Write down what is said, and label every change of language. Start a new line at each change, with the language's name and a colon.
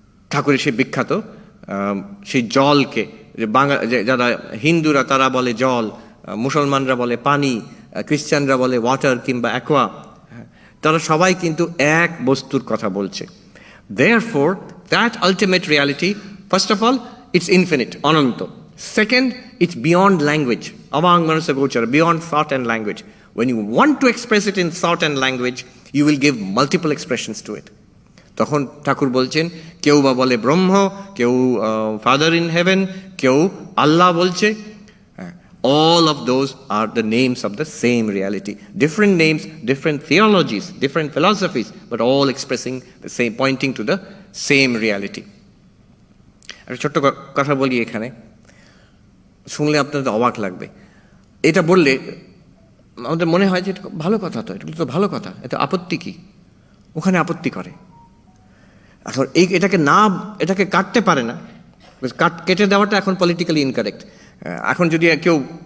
Bangla: ঠাকুরের সেই বিখ্যাত সেই জলকে, যারা হিন্দুরা তারা বলে জল, মুসলমানরা বলে পানি, খ্রিস্টানরা বলে ওয়াটার কিংবা অ্যাকোয়া, তারা সবাই কিন্তু এক বস্তুর কথা বলছে।
English: Therefore, that ultimate reality, first of all, it's infinite, অনন্ত. Second, it's beyond language, avang manasa gochara, beyond thought and language. When you want to express it in thought and language, you will give multiple expressions to it.
Bangla: তখন ঠাকুর বলছেন, কেউ বা বলে ব্রহ্ম, কেউ father in heaven, কেউ আল্লাহ বলছে।
English: All of those are the names of the same reality. Different names, different theologies, different philosophies, but all expressing the same, pointing to the same reality.
Bangla: একটা ছোট্ট কথা বলি এখানে, শুনলে আপনাদের অবাক লাগবে। এটা বললে আমাদের মনে হয় যে এটা ভালো কথা, তো এটা তো ভালো কথা, এটা আপত্তি কি? ওখানে আপত্তি করে। এখন এটাকে কাটতে পারে না, কেটে দেওয়াটা এখন
English: Politically incorrect.
Bangla: এখন যদি কেউ